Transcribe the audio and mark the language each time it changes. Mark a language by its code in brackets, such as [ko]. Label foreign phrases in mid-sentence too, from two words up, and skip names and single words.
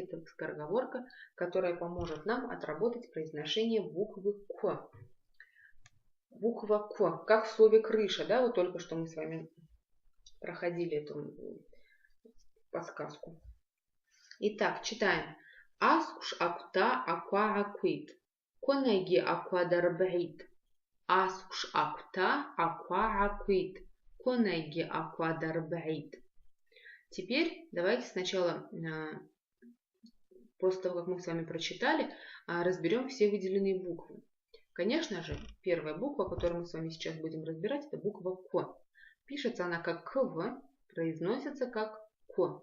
[ru] Это скороговорка, которая поможет нам отработать произношение буквы «к». Буква «к», как в слове «крыша». Да? Вот только что мы с вами проходили эту подсказку. Итак, читаем. [abq] Аскуш акута аква аквит. Конеги аквадарбаит. Аскуш акута аква аквит. Конеги аквадарбаит. [ru] Теперь давайте сначала, после того, как мы с вами прочитали, разберем все выделенные буквы. Конечно же, первая буква, которую мы с вами сейчас будем разбирать, это буква «к». Пишется она как «кв», произносится как «к».